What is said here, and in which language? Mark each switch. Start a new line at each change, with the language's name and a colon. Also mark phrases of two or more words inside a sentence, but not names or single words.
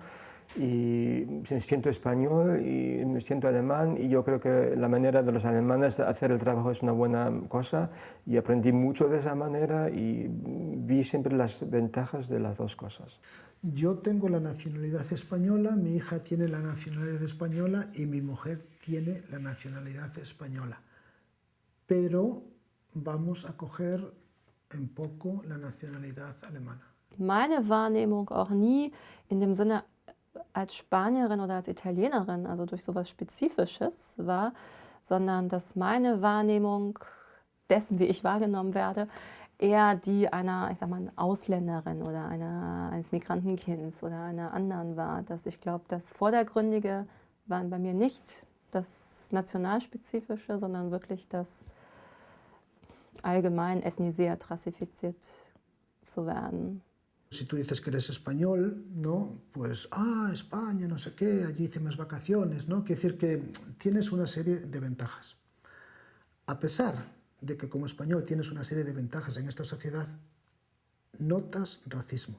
Spanish: Y me siento español y me siento alemán, y yo creo que la manera de los alemanes de hacer el trabajo es una buena cosa, y aprendí mucho de esa manera y vi siempre las ventajas de las dos cosas. Yo tengo la nacionalidad española, mi hija tiene la nacionalidad española y mi mujer tiene la nacionalidad española, pero vamos a coger en poco la nacionalidad alemana.
German: Meine Wahrnehmung auch nie in dem Sinne als Spanierin oder als Italienerin, also durch sowas Spezifisches war, sondern dass meine Wahrnehmung dessen, wie ich wahrgenommen werde, eher die einer, ich sag mal, Ausländerin oder eines Migrantenkinds oder einer anderen war. Dass ich glaube, das Vordergründige waren bei mir nicht das Nationalspezifische, sondern wirklich das allgemein ethnisiert, rassifiziert zu werden.
Spanish: Si tú dices que eres español, ¿no? Pues, España, no sé qué, allí hice mis vacaciones, ¿no? Quiere decir que tienes una serie de ventajas. A pesar de que como español tienes una serie de ventajas en esta sociedad, notas racismo.